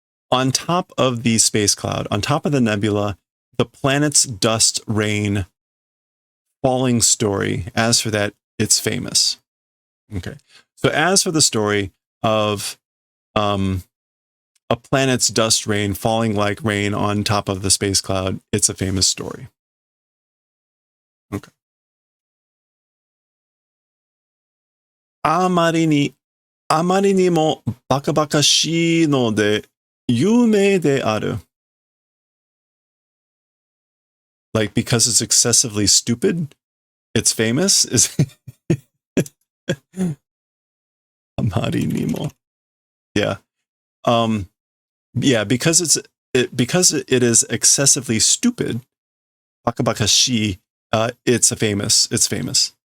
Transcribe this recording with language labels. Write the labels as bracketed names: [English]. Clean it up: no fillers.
[English] On top of the space cloud, on top of the nebula, the planet's dust rain falling story, as for that, it's famous. Okay. So as for the story of a planet's dust rain falling like rain on top of the space cloud, it's a famous story. Okay. [Japanese] あまりにもバカバカしいので有名である. [English] Like, because it's excessively stupid, it's famous? Is [Japanese] あまりにも. [English] Yeah. Yeah, because it is excessively stupid, bakabakashi, it's famous.